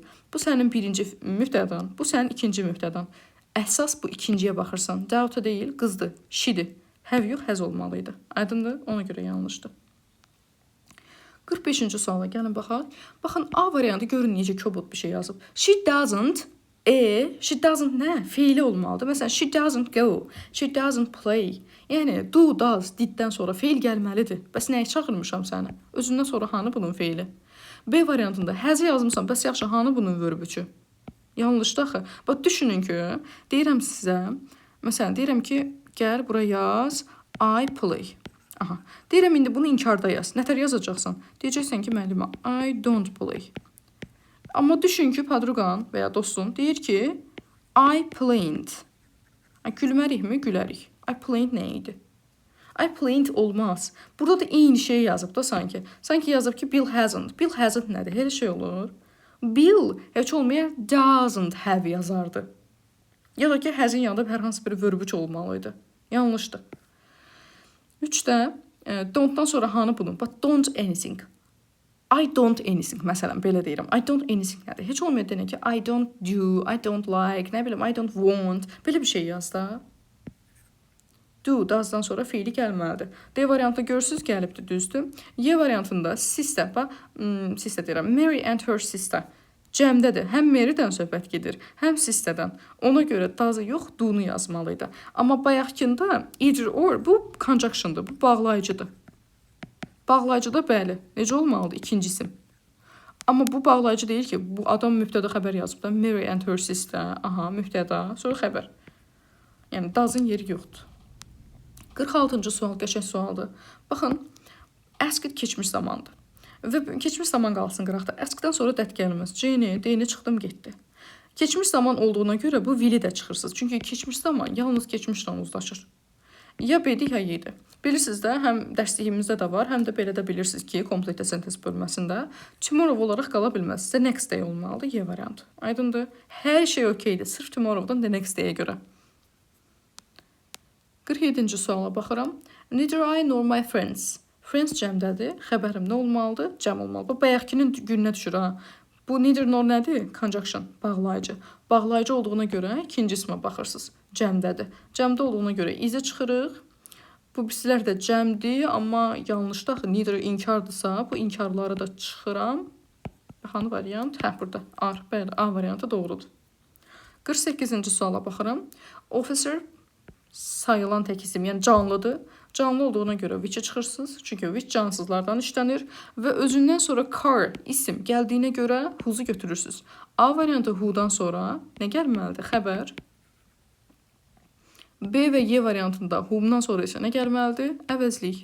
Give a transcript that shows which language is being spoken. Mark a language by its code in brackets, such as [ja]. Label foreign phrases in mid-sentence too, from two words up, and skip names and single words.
[az] Bu sənin birinci mübtədan. Bu sənin ikinci mübtədan. Əsas bu ikinciyə baxırsan. Data deyil, qızdır, she'dir. Həv yox, həz olmalıydı. Aydındır? Ona görə yanlışdır. 45-ci suala gəlin baxaq. Baxın, A variantı görün necə kobud bir şey yazıb. [en] She doesn't, she doesn't [az] nə? Feili olmalıdır. Məsələn, [en] she doesn't go, she doesn't play. [az] Yəni, [en] do, does, [az] diddən sonra feil gəlməlidir. Bəs nəyə çağırmışam səni? Özündən sonra hanı bunun feili? B variantında həzi yazmışsan, bəs yaxşı, hanı bunun vörübüçü? Yanlışdır axı. Bax, düşünün ki, deyirəm sizə, məsələn, deyirəm ki, gəl bura yaz, [en] I play. [az] Aha. Deyirəm, indi bunu inkarda yaz. Nətər yazacaqsan? Deyəcəksən ki, müəllimə, [en] I don't play. [az] Amma düşün ki, padruqan və ya dostun deyir ki, [en] I played. [az] Gülmərikmi? Gülərik. [en] I played [az] nə idi? [en] I played olmaz. [az] Burada da eyni şey yazıb da sanki. Sanki yazıb ki, Bill hasn't. Bill hasn't nədir? Elə şey olur. Bill heç olmaya [en] doesn't have [az] yazardı. Ya da ki, has'in yanında hər hansı bir vörübüç olmalıydı. Yanlışdır. 3-də don't-dan sonra hanı bunun? [en] But don't anything. I don't anything. [az] Məsələn, belə deyirəm. [en] I don't anything nədir? [az] Heç olmaya denə ki, [en] I don't do, I don't like, [az] nə bilim, [en] I don't want. [az] Belə bir şey yaz da. [en] Do, does'dan [az] sonra feili gəlməlidir. D variantında görürsünüz, gəlibdir, düzdür. Y variantında sister, sister deyirəm, Mary and her sister. Cəmdədir. Həm Mary'dən söhbət gedir, həm sisterdən. Ona görə does yox, do-nu yazmalıydı. Amma bayaqkında [en] either or, [az] bu conjunction'dır, bu bağlayıcıdır. Bağlayıcıda bəli, necə olmalıdır? İkinci isim. Amma bu bağlayıcı deyil ki, bu adam mübtəda xəbər yazıb da, [en] Mary and her sister, [az] aha, mübtəda, sonra xəbər. Yəni, does-ın yeri yoxdur. 46-cı sual, qəşəng sualdır. Baxın, asked keçmiş zamandır. Və keçmiş zaman qalsın qıraqda. Askdən sonra dət gəlməz. D-ni çıxdım, getdi. Keçmiş zaman olduğuna görə bu will-i də çıxırsınız. Çünki keçmiş zaman yalnız keçmişlə uzlaşır. Ya B-dir, ya Y-dir. Bilirsiniz də, həm dərsliyimizdə də var, həm də belə də bilirsiniz ki, [en] komplekte sentez [az] bölməsində tomorrow olaraq qala bilməz. Sizə [en] next day [az] olmalıdır, Y variantı. Aydındır? Hər şey okeydir, sırf tomorrowdan [en] the next day- [az] yə görə. 47-ci suala baxıram. [en] Neither I nor my friends. [az] Friends cəmdədir. Xəbərim nə olmalıdır? Cəm olmalıdır. Bu bayaqkinin gününə düşür ha. Bu [en] neither nor [az] nədir? Conjunction, bağlayıcı. Bağlayıcı olduğuna görə ikinci ismə baxırsınız. Cəmdədir. Cəmdə olduğuna görə izə çıxırıq. Bu birisilər də cəmdir, amma yanlışdır. Axı neither inkardırsa, bu inkarları da çıxıram. Hanı variant? Hə, burada. A, bəli, A variantı doğrudur. 48-ci suala baxıram. Officer sayılan tək isim, yəni canlıdır. Canlı olduğuna görə which-i çıxırsınız. Çünki which cansızlardan işlənir və özündən sonra car isim gəldiyinə görə who'u götürürsünüz. A variantı who'dan sonra nə gəlməlidir? Xəbər. B və Y variantında whom'dan sonra isə nə gəlməlidir? Əvəzlik.